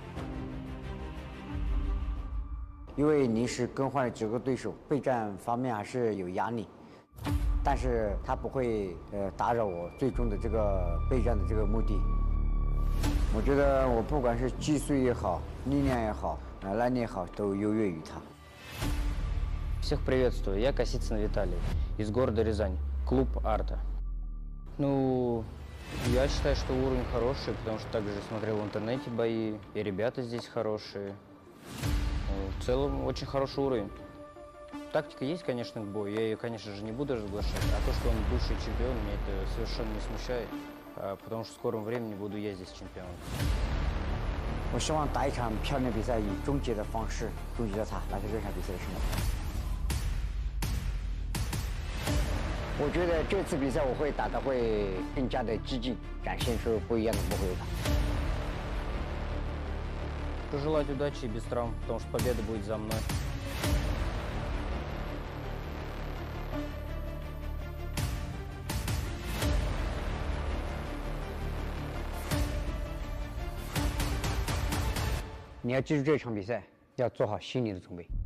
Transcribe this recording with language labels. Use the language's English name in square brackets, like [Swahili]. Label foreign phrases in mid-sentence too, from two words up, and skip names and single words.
[Chinese] 因为临时更换了几个对手，备战方面还是有压力，但是他不会打扰我最终的这个备战的这个目的。我觉得我不管是技术也好，力量也好，耐力也好，都优越于他。 [Russian] Всех приветствую, я Kosicyn Vitaliy из города Рязань, клуб Арта. Ну, я считаю, что уровень хороший, потому что также смотрел в интернете бои, и ребята здесь хорошие. В целом, очень хороший уровень. Тактика есть, конечно, к бою. Я ее, конечно же, не буду разглашать. А то, что он бывший чемпион, меня это совершенно не смущает. Потому что в скором времени буду я здесь чемпионом. [Chinese] 我希望打一场漂亮比赛，以终结的方式终结掉他，拿下这场比赛的胜利。我觉得这次比赛我会打得会更加的激进，展现出不一样的 Buhuoyouga。 [Russian] Пожелать удачи и без травм, потому что победа будет за мной. [Chinese] 你要记住这场比赛，要做好心理的准备。